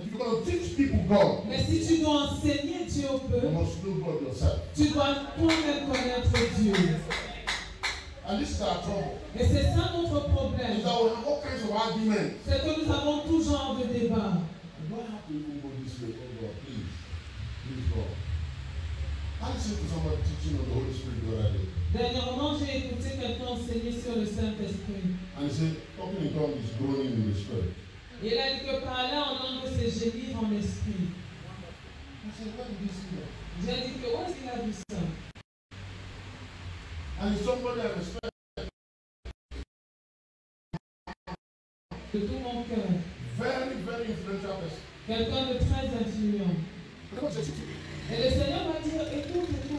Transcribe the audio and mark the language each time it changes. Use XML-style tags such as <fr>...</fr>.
<en>If you're going to teach people God,</en> <fr>mais si tu dois enseigner Dieu au peuple,</fr> <en>you must know God yourself.</en> <fr>Tu dois toi-même connaître Dieu.</fr> <en>And this is our trouble.</en> <fr>Et c'est ça notre problème.</fr> <en>Is that we have all kinds of arguments.</en> <fr>C'est que nous avons tout genre de débats.</fr> <en>Do I have to even go this way? Oh God, please. Please God. I listened to somebody teaching on the Holy Spirit the other day.</en> <fr>Dernièrement, j'ai écouté quelqu'un enseigner sur le Saint-Esprit.</fr> <en>And he said, talking in tongues is groaning in the spirit.</en> <fr>Il a dit que parler en langue, c'est gémir en esprit.</fr> <en>I said, where did you see that?</en> <fr>J'ai dit que où est-ce qu'il a vu ça?</fr> <en>And it's somebody I respect.</en> <fr>De tout mon cœur.</fr> <en>Very, very influential person.</en> <fr>Quelqu'un de très influent. Et le Seigneur m'a dit, écoute.</fr>